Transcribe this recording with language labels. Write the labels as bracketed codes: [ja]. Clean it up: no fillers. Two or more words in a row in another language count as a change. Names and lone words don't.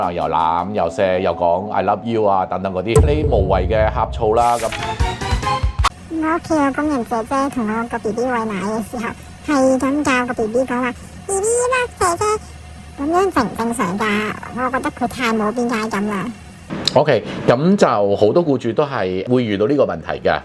[yue] 又攬又錫又講 [en] I love you [yue] 啊等等嗰啲，呢無謂嘅呷醋啦咁。我屋企有工人姐姐同我個 B B 餵奶嘅時候，係咁教個 B B 講話 B B 啦姐姐，咁樣正唔正常㗎？我覺得佢太冇邊界感啦。 OK， 咁就好多僱主都係會遇到呢個問題嘅。